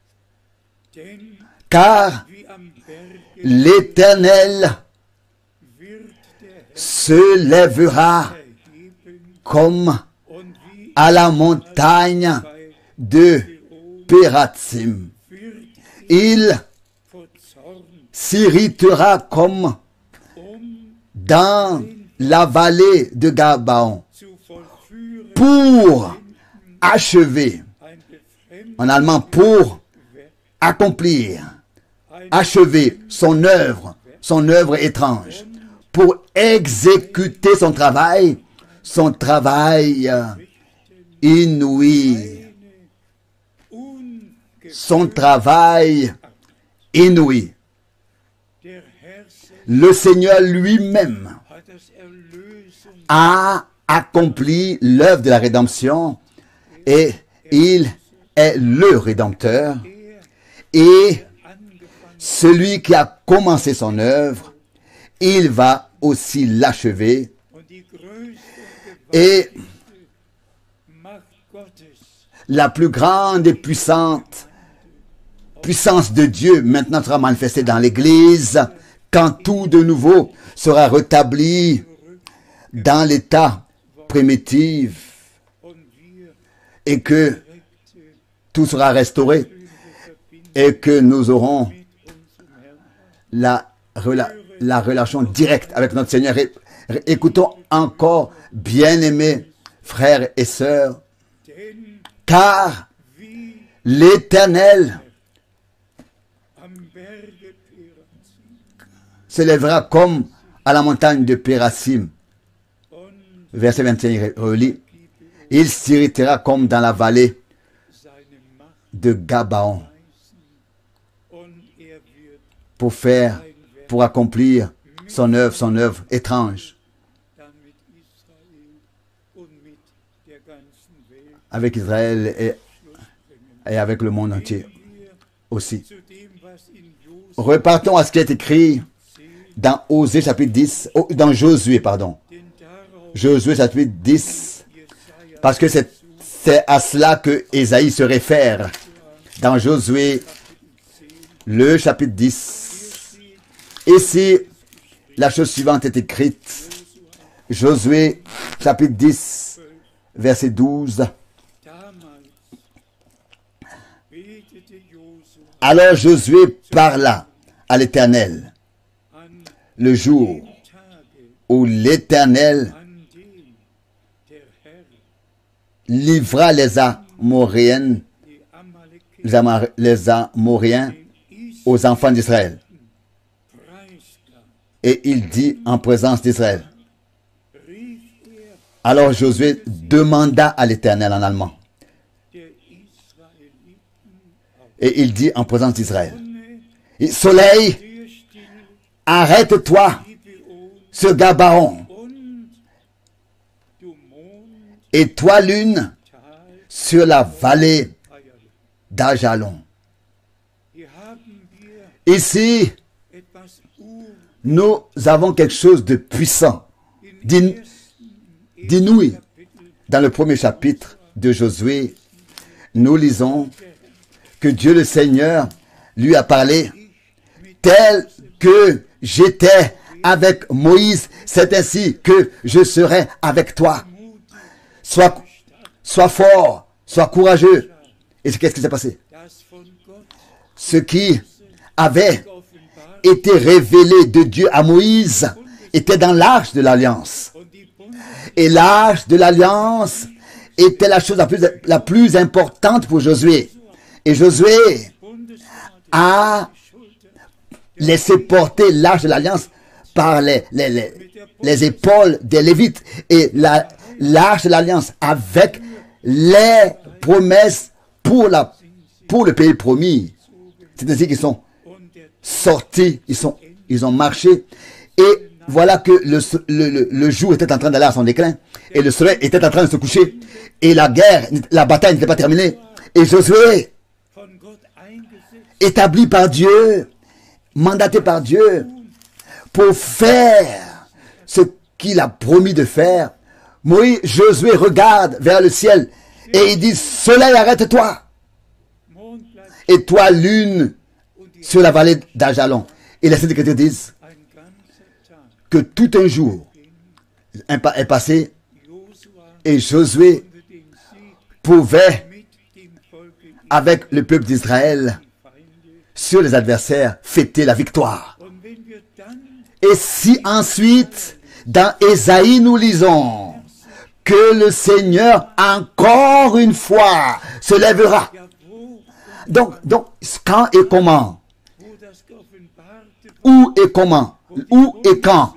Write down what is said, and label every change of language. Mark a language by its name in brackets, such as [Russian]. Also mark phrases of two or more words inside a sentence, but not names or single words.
[French] Car l'Éternel se lèvera comme à la montagne de Pératsim. Il s'irritera comme dans la vallée de Gabaon [German] zu vollführen [French] pour achever, [German] ein befremdendes [French] en allemand pour accomplir, achever son œuvre étrange, pour exécuter son travail inouï, son travail inouï. [German] Der Herr selbst [French] Le Seigneur lui-même [German] hat das Erlösung [French] a accompli l'œuvre de la rédemption et il est le Rédempteur et [German] angefangen [French] celui qui a commencé son œuvre, il va aussi l'achever [German] und die größte [French] et [German] Macht Gottes [French] la plus grande et puissante puissance de Dieu maintenant sera manifestée dans l'Église quand tout de nouveau sera rétabli dans l'état primitif [German] und wir [French] et que [German] direkte [French] tout sera restauré et que nous aurons la relation directe avec notre Seigneur. Écoutons encore, bien-aimés frères et sœurs, [German] denn [French] car [German] wie [French] l'Éternel [German] am Berge Perazim [French] s'élèvera comme à la montagne de Pérasim. [German] und [French] Verset 21 relit. Il s'irritera comme dans la vallée [German] seine Macht [French] de Gabaon [German] weisen und wird [French] pour accomplir son œuvre étrange [German] dann mit Israel und mit der ganzen Welt [French] avec Israël [German] Schluss bringen. [French] et avec le monde entier [German] Wir [French] aussi. [German] zu dem, was in Josua [French] Repartons à ce qui est écrit dans Osée chapitre 10, dans Josué, pardon. [German] denn darauf [French] Josué chapitre 10, [German] Jesaja [French] parce que c'est à cela que Ésaïe se réfère. Dans Josué, le chapitre 10. Ici, la chose suivante est écrite. Josué chapitre 10, verset 12. [German] damals betete Josua [French] Alors Josué parla à l'Éternel [German] an [French] le jour [German] dem Tage, [French] où l'Éternel [German] an dem der Herr [French] livra les Amoréens, [German] die Amalekiter [French] les Amoréens aux enfants d'Israël. [German] preisgab, [French] Et il dit en présence d'Israël. [German] rief [French] Alors Josué demanda à l'Éternel en allemand. [German] der Israeliten auf [French] Et il dit en présence d'Israël. [German] Sonne, [French] Soleil, [German] dir still, [French] arrête-toi [German] Gibeon [French] sur Gabaon. [German] und du Mond, [French] Et toi, lune, [German] Tal, [French] sur la vallée Eierle. d'Ajalon. [German] Hier haben wir [French] Ici, [German] etwas Ur [French] nous avons quelque chose de puissant, [German] im [French] d'inouï. [German] Kapitel [French] Dans le premier chapitre de Josué, nous lisons que Dieu le Seigneur lui a parlé tel que j'étais avec Moïse, c'est ainsi que je serai avec toi. Sois fort, sois courageux. Et qu'est-ce qui s'est passé? [German] das von Gott [French] Ce qui avait [German] offenbart [French] été révélé de Dieu à Moïse était dans l'arche de l'Alliance. [German] und die Bundes [French] Et l'arche de l'Alliance était la chose la plus importante pour Josué. Et Josué [German] Bundesrat [French] a laissé porter l'arche de l'Alliance par les épaules des Lévites. Et l'arche de l'Alliance avec les promesses pour le pays promis. C'est-à-dire qu'ils sont [German] und der [French] sortis, ils ont marché. Et voilà que le jour était en train d'aller à son déclin. Et le soleil était en train de se coucher. Et la bataille n'était pas terminée. Et Josué, [German] von Gott eingesetzt [French] établi par Dieu, mandaté par Dieu, pour faire ce qu'il a promis de faire. Josué regarde vers le ciel et il dit, soleil, arrête-toi. [German] Mond bleibt [French] Et toi, lune, sur la vallée d'Ajalon. Et les Saintes Écritures disent [German] ein ganzer Tag. [French] que tout un jour est passé [German] Josua [French] et Josué [German] konnte den Sieg [French] pouvait, [German] mit dem Volke [French] avec le peuple d'Israël, [German] Feinde. [French] sur les adversaires, fêter la victoire. [German] Und wenn wir dann [French] Et si ensuite, Dans Ésaïe, nous lisons que le Seigneur, encore une fois, se lèvera. Donc, quand et comment? Où et comment? Où et quand?